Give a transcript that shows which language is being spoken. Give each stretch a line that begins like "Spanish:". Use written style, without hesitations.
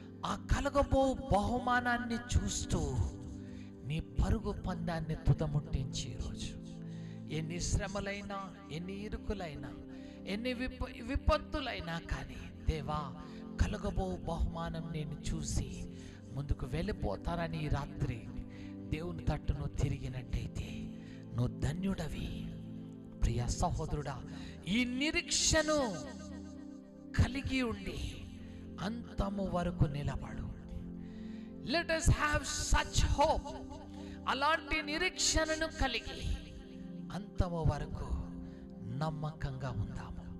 Telugu: ఆ కలగబో బహుమానాన్ని చూస్తూ నీ పరుగు పందాన్ని తుదముట్టించి ఈరోజు ఎన్ని శ్రమలైనా, ఎన్ని ఇరుకులైనా, ఎన్ని విపత్తులైనా కానీ దేవా కలగబో బహుమానం నేను చూసి ముందుకు వెళ్ళిపోతానని ఈ రాత్రి దేవుని తట్టు నువ్వు తిరిగినట్టయితే నువ్వు ధన్యుడవి. ప్రియ సహోదరుడా, ఈ నిరీక్షను కలిగి ఉండి అంతము వరకు నిలబడు.
English: Let us have such hope.
Telugu: అలాంటి నిరీక్షణను కలిగి అంతము వరకు నమ్మకంగా ఉందాము.